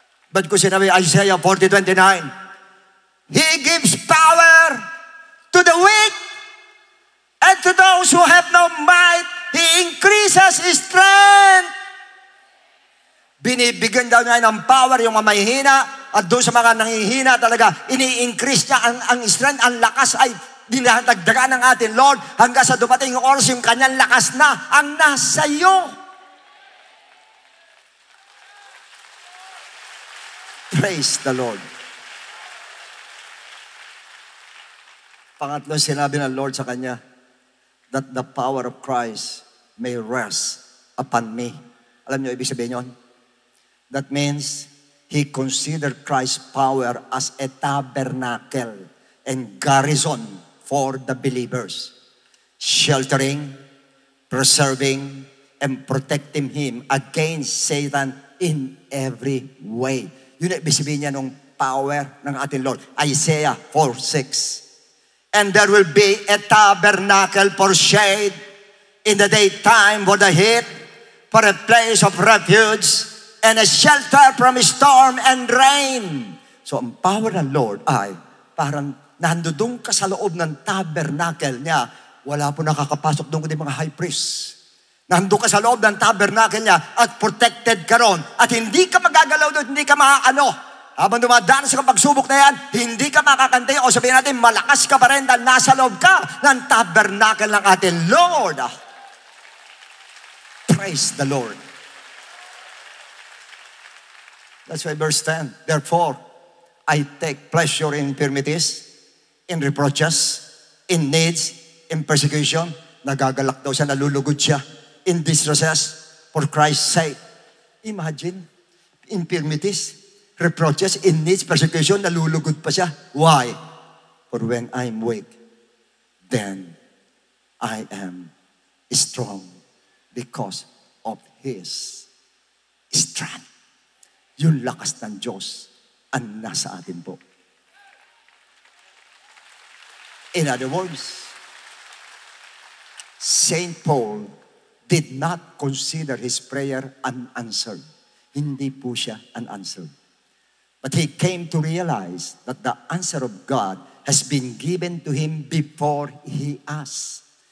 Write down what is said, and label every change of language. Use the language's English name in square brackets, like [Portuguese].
[Filipino] Ba't ko sinabi, [English] Isaiah 40:29, He gives power to the weak, and to those who have no might, He increases His strength. [Filipino] Binibigyan daw niya ng power yung mga mahihina, at doon sa mga nangihina talaga, ini-increase niya ang strength, ang lakas ay dinadagdagan ng ating Lord hanggang sa dumating yung oras yung kanyang lakas na ang nasa iyo. [English] Praise the Lord. [Filipino] Pangatlong sinabi ng Lord sa kanya, [English] that the power of Christ may rest upon me. [Filipino] Alam niyo ibig sabihin yun? [English] That means He considered Christ's power as a tabernacle and garrison for the believers, sheltering, preserving, and protecting him against Satan in every way. [Filipino] Yun ang ibig sabihin niya nung power ng ating Lord. [English] Isaiah 4:6. And there will be a tabernacle for shade in the daytime for the heat, for a place of refuge, and a shelter from storm and rain. [Filipino] So ang power ng Lord ay parang nandudong ka sa loob ng tabernacle niya. Wala po nakakapasok doon kundi mga high priest. Nandun ka sa loob ng tabernacle niya at protected ka ron. At hindi ka magagalaw doon, hindi ka makakano. Habang dumadaan sa pagsubok na yan, hindi ka makakantay o sabihin natin, malakas ka pa rin dahil nasa loob ka ng tabernacle ng ating Lord. [English] Praise the Lord. That's why verse 10, therefore, I take pleasure in infirmities, in reproaches, in needs, in persecution. [Filipino] Nagagalak daw siya, nalulugod siya. [English] In distresses, for Christ's sake. Imagine, infirmities, reproaches, in needs, persecution, [Filipino] nalulugod pa siya. [English] Why? For when I'm weak, then I am strong because of His strength. [Filipino] yung lakas ng Diyos ang nasa atin po. [English] In other words, Saint Paul did not consider his prayer unanswered. [Filipino] Hindi po siya [English] unanswered. But he came to realize that the answer of God has been given to him before he asked.